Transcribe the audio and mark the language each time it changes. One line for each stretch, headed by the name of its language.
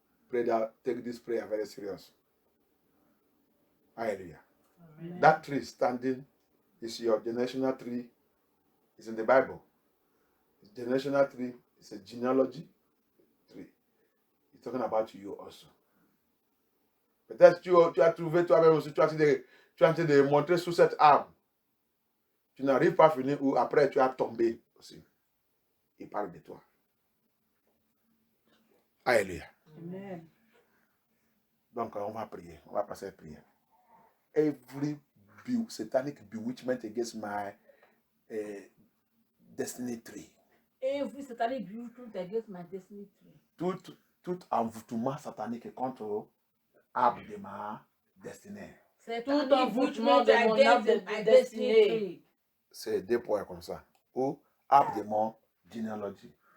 English: Pray that, take this prayer very serious. Hallelujah. Amen. That tree standing is your generational tree. It's in the Bible. The generational tree is a genealogy tree. It's talking about you also.
French: Peut-être tu as trouvé toi-même aussi, tu as en train de montrer sous cette arbre. Tu n'arrives pas à finir ou après tu as tombé aussi. Il parle de toi. Alléluia. Amen. Donc on va prier. On va passer à la prière.
English: Every satanic bewitchment against my destiny tree. Every satanic beauty against my destiny tree.
French: Tout envoûtement satanique contre arbre de ma destinée. Tout envoûtement de mon arbre de destinée. C'est 2 points comme ça. Ou arbre de mon généalogie.